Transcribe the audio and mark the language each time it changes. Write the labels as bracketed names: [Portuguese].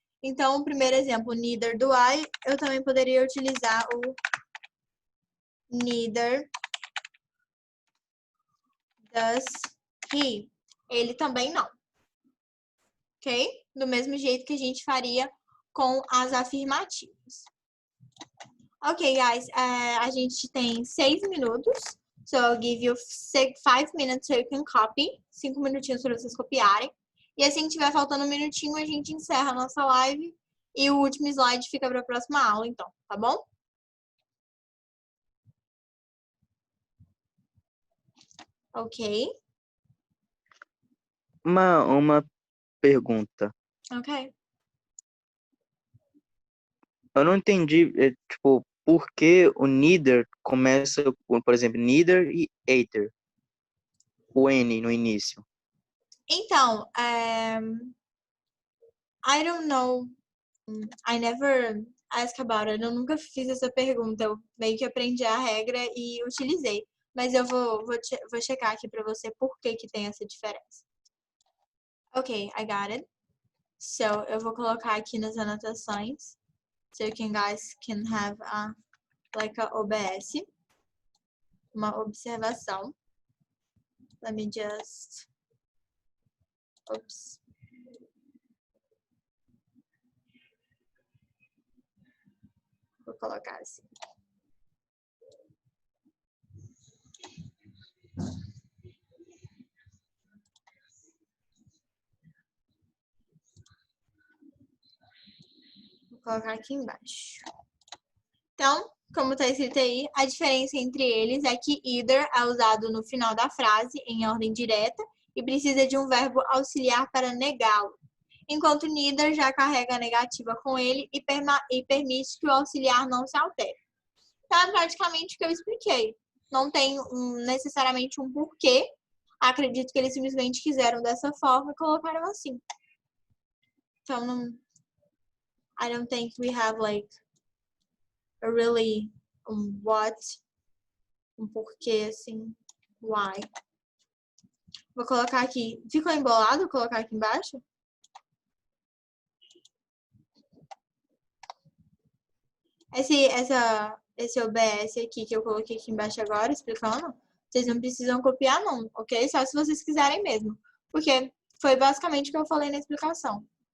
[Portuguese] Então, o primeiro exemplo, [English] neither do I, [Portuguese] eu também poderia utilizar o [English] neither does he. [Portuguese] Ele também não. Ok? Do mesmo jeito que a gente faria com as afirmativas. [English] Ok, guys, [Portuguese] a gente tem 6 minutos. [English] So, I'll give you 5 minutes so you can copy. [Portuguese] 5 minutinhos para vocês copiarem. E assim que tiver faltando um minutinho, a gente encerra a nossa live. E o último slide fica para a próxima aula, então, tá bom? Ok. Uma pergunta. Ok. Eu não entendi, tipo, por que o neither começa com, por exemplo, neither e either. O N no início. Então, [English] I don't know. I never asked about it. [Portuguese] Eu nunca fiz essa pergunta. Eu meio que aprendi a regra e utilizei. Mas eu vou checar aqui para você por que tem essa diferença. [English] Ok, I got it. [Portuguese] So, eu vou colocar aqui nas anotações. [English] So you guys can have like a OBS. [Portuguese] Uma observação. [English] Let me just... Oops. [Portuguese] Vou colocar assim. Vou colocar aqui embaixo. Então, como está escrito aí, a diferença entre eles é que either é usado no final da frase, em ordem direta, e precisa de um verbo auxiliar para negá-lo. Enquanto neither já carrega a negativa com ele e permite que o auxiliar não se altere. Então, é praticamente o que eu expliquei. Não tem necessariamente um porquê. Acredito que eles simplesmente quiseram dessa forma e colocaram assim. Então, não... [English] I don't think we have, like, a really what, [Portuguese] porquê, assim, [English] why. [Portuguese] Vou colocar aqui. Ficou embolado? Vou colocar aqui embaixo? Esse OBS aqui que eu coloquei aqui embaixo agora, explicando, vocês não precisam copiar não, ok? Só se vocês quiserem mesmo. Porque foi basicamente o que eu falei na explicação.